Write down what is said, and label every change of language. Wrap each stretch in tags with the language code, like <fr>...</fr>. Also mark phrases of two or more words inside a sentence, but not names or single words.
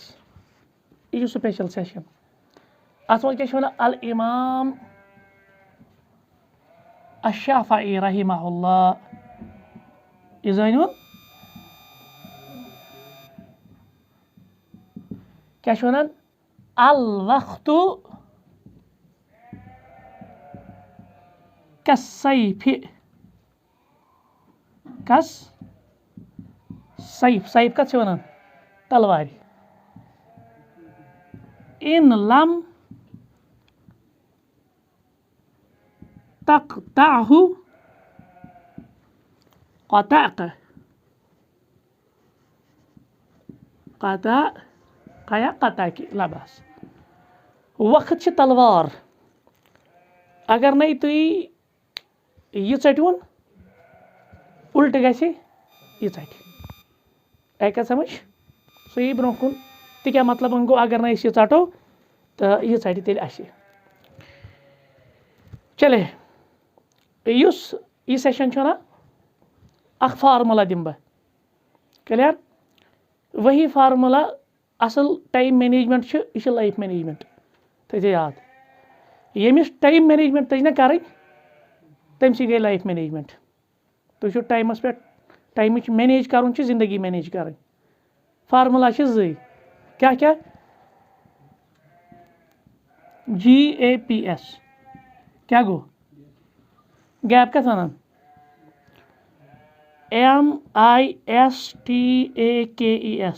<ks>یہ سپیشل سیشن ات مز کیا الامام الشافعی</ks> <ar>رحمہ اللہ</ar> <ks>یہ زانون کیا ونان</ks> <ar>الوقت کالسیف.</ar> <ks>کس سیف سیف کت ونان تلوار.</ks> <ar>ان لم تقطعه قطعک. قطع کی لا باس.</ar> <ks>وقت چھ تلوار اگر نہ تھی یہ ژٹون الٹ گژھِ یہ ژٹہِ. آیہِ کتھ سمجھ صحیح برونٛہہ کُن تہِ کیٛاہ مطلب گوٚو اگر نہ أسۍ یہِ ژٹو تہٕ یہِ ژٹہِ تیٚلہِ اَسہِ. چلے یُس یہِ سیشن چھُ نا اکھ فارمولا دِمہٕ بہٕ کلیئر. وہی فارمولا اصل</ks> <en>time management</en> <ks>چھُ یہِ چھُ</ks> <en>life management.</en> <ks>تھٲیزِ یاد ییٚمِس</ks> <en>time management</en> <ks>تٔج نہ کَرٕنۍ تٔمۍ گٔے</ks> <en>life management.</en> <ks>تُہۍ چھُو ٹایمَس پٮ۪ٹھ ٹایمٕچ مینیج کَرُن چھُ زندگی مینیج کَرٕنۍ. فارمولا چھِ زٕے کیٛاہ GAPS کیٛاہ گوٚو گیپ کَتھ وَنان MISTAKES.</ks>